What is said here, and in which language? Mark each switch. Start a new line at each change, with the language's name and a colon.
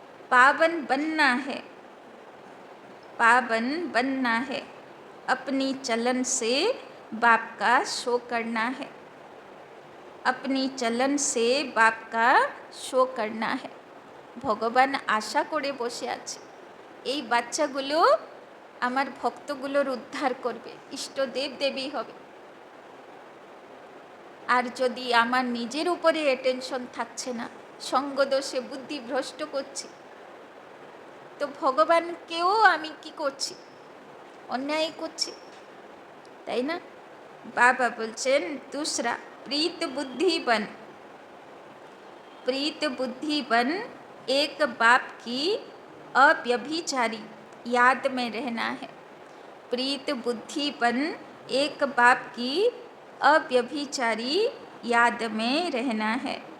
Hindi: पावन बनना है, पावन बनना है। अपनी चलन से बाप का शो करना है, अपनी चलन से बाप का शो करना है।
Bangla: ভগবান আশা করে বসে আছে এই বাচ্চাগুলো আমার ভক্তগুলোর উদ্ধার করবে, ইষ্টদেব দেবী হবে। আর যদি আমার নিজের উপরে অ্যাটেনশন থাকছে না, সঙ্গদোষে বুদ্ধি ভ্রষ্ট করছি, তো ভগবানকেও আমি কি করছি? অন্যায় করছি, তাই না? বাবা বলছেন
Hindi: दूसरा, प्रीत बुद्धि बन। प्रीत बुद्धि बन, एक बाप की अव्यभिचारी याद में रहना है। प्रीत बुद्धि बन, एक बाप की अव्यभिचारी याद में रहना है।